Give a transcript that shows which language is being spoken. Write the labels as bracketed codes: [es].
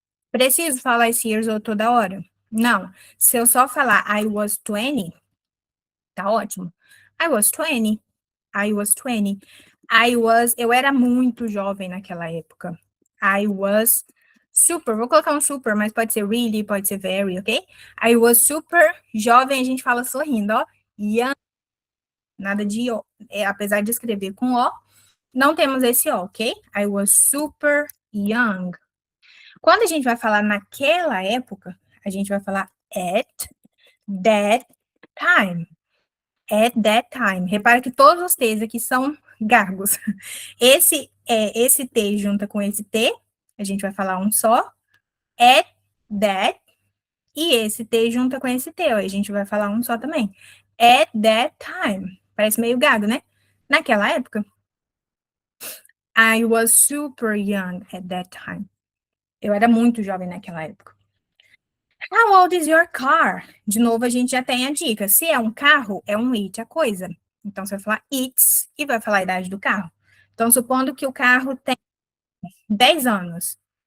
[pt] Preciso falar esse [en] years old [pt] toda hora? Não. Se eu só falar [en] I was 20, tá ótimo. I was 20. [pt] I was 20. Eu era muito jovem naquela época. [en] I was super, [pt] vou colocar um super, mas pode ser really, pode ser very, ok? [en] I was super [pt] jovem, a gente fala sorrindo, ó. Young, nada de O. Apesar de escrever com O, não temos esse O, ok? [en] I was super young. [pt] Quando a gente vai falar naquela época, a gente vai falar [en] at that time. At that time. [pt] Repara que todos os T's aqui são gargos. Esse T junta com esse T, a gente vai falar um só. [en] At that. [pt] E esse T junta com esse T, ó, a gente vai falar um só também. [en] At that time. [pt] Parece meio gago, né? Naquela época. [en] I was super young at that time. [pt] Eu era muito jovem naquela época. [en] How old is your car? [pt] De novo, a gente já tem a dica. Se é um carro, é um it, a coisa. Então, você vai falar it's e vai falar a idade do carro. Então, supondo que o carro tem 10 anos.